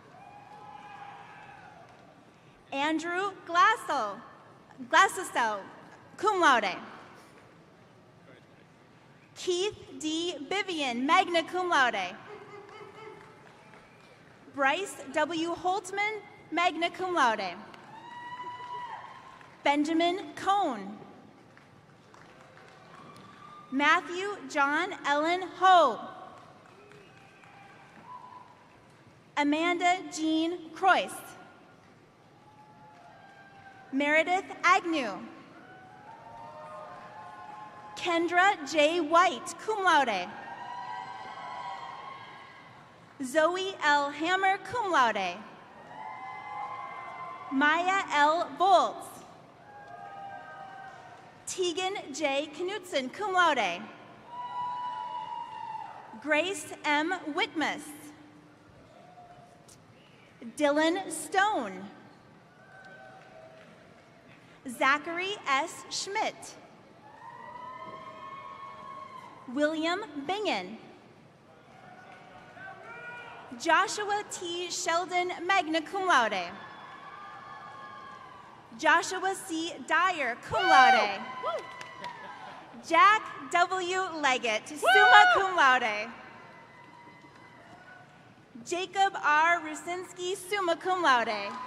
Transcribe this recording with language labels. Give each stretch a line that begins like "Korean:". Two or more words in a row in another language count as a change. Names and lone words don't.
English: Andrew Glassesel,
Latin: cum laude.
English: Keith D. Bivian,
Latin: magna cum laude.
English: Bryce W. Holtman,
Latin: magna cum laude.
English: Benjamin Cohn. Matthew John Ellen Ho. Amanda Jean Croyce. Meredith Agnew. Kendra J. White,
Latin: cum laude.
English: Zoe L. Hammer,
Latin: cum laude.
English: Maya L. Volz. Tegan J. Knutson,
Latin: cum laude.
English: Grace M. Whitmus. Dylan Stone. Zachary S. Schmidt. William Bingen. Joshua T. Sheldon,
Latin: magna cum laude.
English: Joshua C. Dyer,
Latin: cum laude.
English: Jack W. Leggett,
Latin: summa cum laude.
English: Jacob R. Rusinski,
Latin: summa cum laude.